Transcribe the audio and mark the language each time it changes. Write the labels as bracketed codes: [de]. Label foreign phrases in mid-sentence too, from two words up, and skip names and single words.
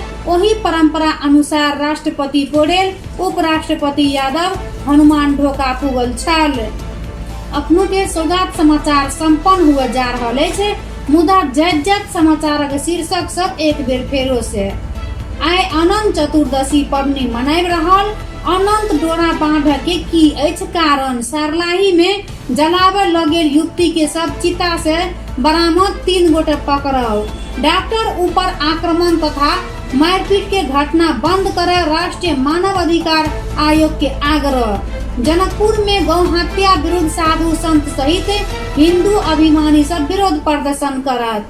[mai] वही परंपरा अनुसार राष्ट्रपति पौडेल, उपराष्ट्रपति यादव हनुमान ढोका पुगल छल। अखनो के सौगात समाचार संपन्न हुए जा रहल अछि, मुदा जैत समाचारक शीर्षक सब एक बेर फेरो से। आइ अनंत चतुर्दशी पबनी मनाबि रहल अनंत डोरा बांधे के की अछि कारण? सरलाही में जलावे लगेल युवती के सब चिता से बरामद, 3 गोटे पकड़ाओ। डॉक्टर ऊपर आक्रमण तथा मारपीट के घटना बंद करे राष्ट्रीय मानव अधिकार आयोग के आग्रह। जनकपुर में गौ हत्या विरुद्ध साधु संत सहित हिंदू अभिमानी सब विरोध प्रदर्शन करत।